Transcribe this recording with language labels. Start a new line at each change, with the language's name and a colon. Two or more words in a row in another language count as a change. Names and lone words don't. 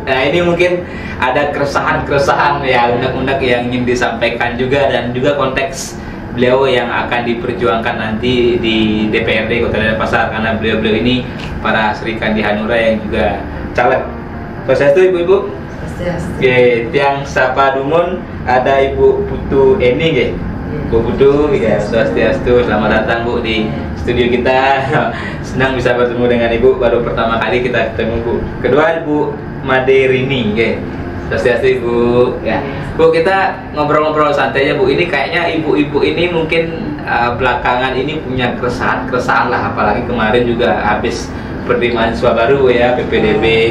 Indonesian: Nah ini mungkin ada keresahan-keresahan ya, unek-unek yang ingin disampaikan juga, dan juga konteks beliau yang akan diperjuangkan nanti di DPRD Kota Denpasar, karena beliau-beliau ini para Sri Kandi Hanura yang juga caleg. Swastiastu ibu-ibu. Oke,
Balinese: tiang sapa dumun,
Indonesian: ada Ibu Putu Eni nggih. Bu Putu, ya swastiastu, selamat datang Bu di studio kita. Senang bisa bertemu dengan Ibu, baru pertama kali kita ketemu Bu. Kedua Ibu Made Rini, ya swastiastu Ibu. Ya Bu, kita ngobrol-ngobrol santai aja Bu. Ini kayaknya ibu-ibu ini mungkin belakangan ini punya keresahan lah, apalagi kemarin juga habis seperti mahasiswa baru ya, PPDB.